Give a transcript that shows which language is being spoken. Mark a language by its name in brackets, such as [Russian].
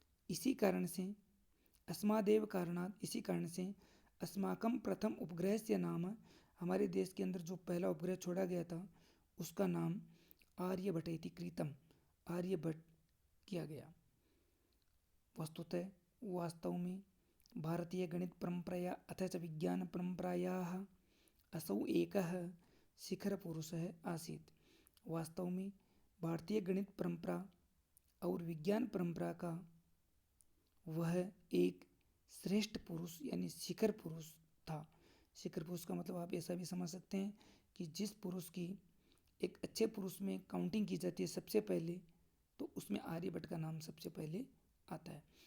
[Hindi] इसी कारण से [Sanskrit] अस्मादेव कारणात्, [Hindi] इसी कारण से [Sanskrit] अस्माकं प्रथम उपग्रह से नाम, [Hindi] हमारे देश के अंदर जो पहला उपग्रह छोड़ा गया था उसका नाम आर्यभट्ट [Sanskrit] इति कृतम, [Hindi] आर्यभट्ट किया गया। [Sanskrit] वस्तुतः वास्तव में भारतीय गणित परंपराया अथ च विज्ञान परंपरायाः असौ एकः शिखर पुरुषः आसीत्। [Hindi] वास्तव में भारतीय गणित परंपरा और विज्ञान परंपरा का वह एक श्रेष्ठ पुरुष यानी शिखर पुरुष था। शिखर पुरुष का मतलब आप ऐसा भी समझ सकते हैं कि जिस पुरुष की एक अच्छे पुरुष में काउंटिंग की जाती है सबसे पहले, तो उसमें आर्यभट्ट का नाम सबसे पहले आता है।